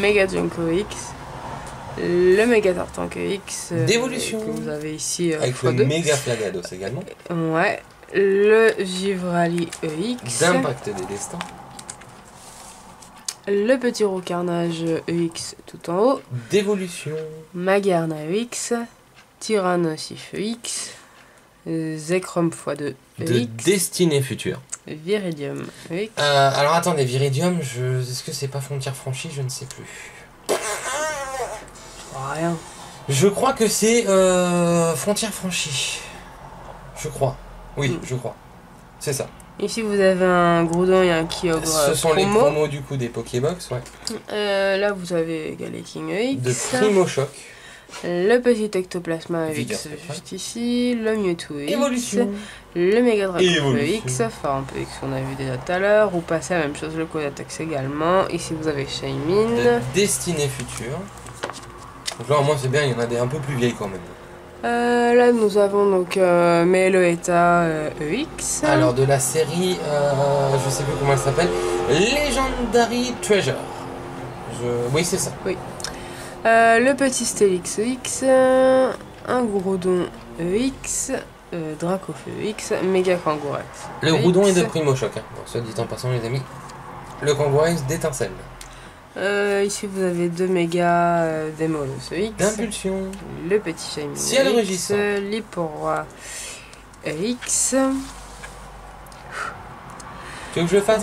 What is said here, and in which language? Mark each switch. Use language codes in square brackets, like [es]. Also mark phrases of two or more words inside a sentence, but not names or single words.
[fr] Méga Junko EX. Le Méga Tartank EX. D'évolution. Que vous avez ici. Avec le méga Flagados également. Ouais. Le Givrali EX. D'impact des destins. Le petit Roucarnage EX tout en haut. D'évolution. Magarna EX. Tyrannosif EX. Zekrom x2 De EX. destinée future. Viridium EX. Alors attendez, Viridium, est-ce que c'est pas frontière franchie? Je ne sais plus. Rien. Je crois que c'est frontière franchie. Je crois. Oui, je crois. C'est ça. Ici vous avez un Groudon et un Kyogre. Ce sont les promos du coup des Pokébox, ouais. Là vous avez Galeking EX. De Primo Choc. Le petit Ectoplasma Vigueur EX spectrale. juste ici. Le Mewtwo EX. Évolution. Le Mega Dragon Évolution. EX. Pharamp EX qu'on a vu déjà tout à l'heure. Ou passer la même chose, le Kodatax également. Ici vous avez De Shaymin. destinée future. Donc là au moins c'est bien, il y en a des un peu plus vieilles quand même. Là nous avons donc Meloetta EX. Alors de la série, je sais plus comment elle s'appelle, Legendary Treasure. Oui c'est ça. Le petit Steelix EX. Un Groudon EX. Dracofeu EX. Méga Kangourex. Le Groudon est de Primo Choc, hein. Bon, soit dit en passant les amis. Le Kangourex d'étincelle. Ici vous avez deux méga Demolos EX. D'impulsion. Le petit Shaymin Ciel EX. rugissant. Liporoi EX. Tu veux que je le fasse